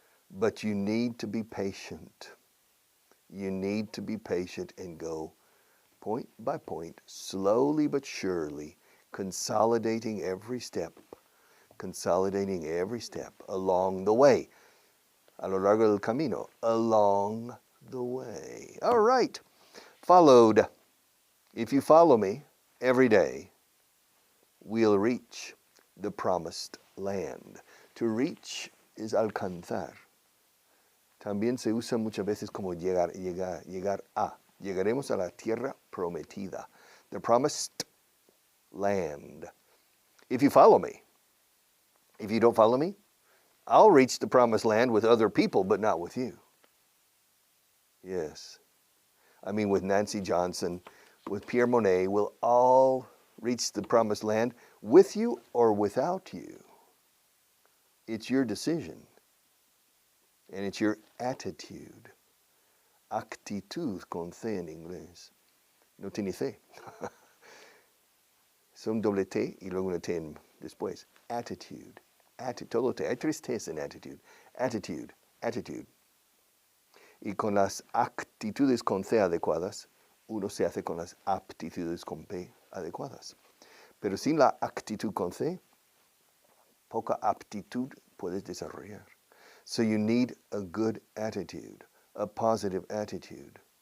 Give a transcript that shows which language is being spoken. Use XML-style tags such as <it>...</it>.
<en>But you need to be patient. You need to be patient and go point by point, slowly but surely, consolidating every step along the way,</en> <es>a lo largo del camino,</es> <en>along the way. All right. Followed. If you follow me every day, we'll reach the promised land. To reach is alcanzar.</en> <es>También se usa muchas veces como llegar a. Llegaremos a la tierra prometida.</es> <en>The promised land. If you follow me. If you don't follow me, I'll reach the promised land with other people, but not with you. Yes. I mean, with Nancy Johnson, with Pierre Monet, we'll all reach the promised land with you or without you. It's your decision. And it's your attitude.</en> <es>Actitud con C en inglés. No tiene C. Son doble T y luego una T después. Attitude. Todo T. Hay tres T's en attitude. Attitude. Attitude. Y con las actitudes con C adecuadas, uno se hace con las aptitudes con P adecuadas. Pero sin la actitud con C, poca aptitud puedes desarrollar.</es> <en>So you need a good attitude, a positive attitude.</en>